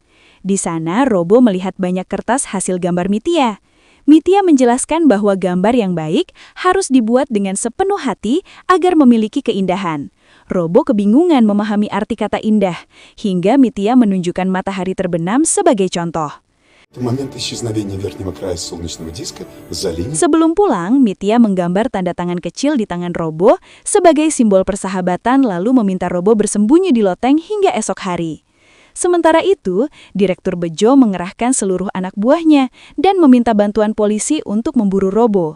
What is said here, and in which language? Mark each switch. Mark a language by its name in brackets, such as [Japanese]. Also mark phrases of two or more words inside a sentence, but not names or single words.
[Indonesian] Di sana, Robo melihat banyak kertas hasil gambar Mitya. Mitya menjelaskan bahwa gambar yang baik harus dibuat dengan sepenuh hati agar memiliki keindahan. Robo kebingungan memahami arti kata indah, hingga Mitya menunjukkan matahari terbenam sebagai contoh. [Russian] В момент исчезновения верхнего края солнечного диска за линией... [Indonesian] Sebelum pulang, Mitya menggambar tanda tangan kecil di tangan Robo sebagai simbol persahabatan lalu meminta Robo bersembunyi di loteng hingga esok hari. Sementara itu, Direktur Bejo mengerahkan seluruh anak buahnya dan meminta bantuan polisi untuk memburu Robo.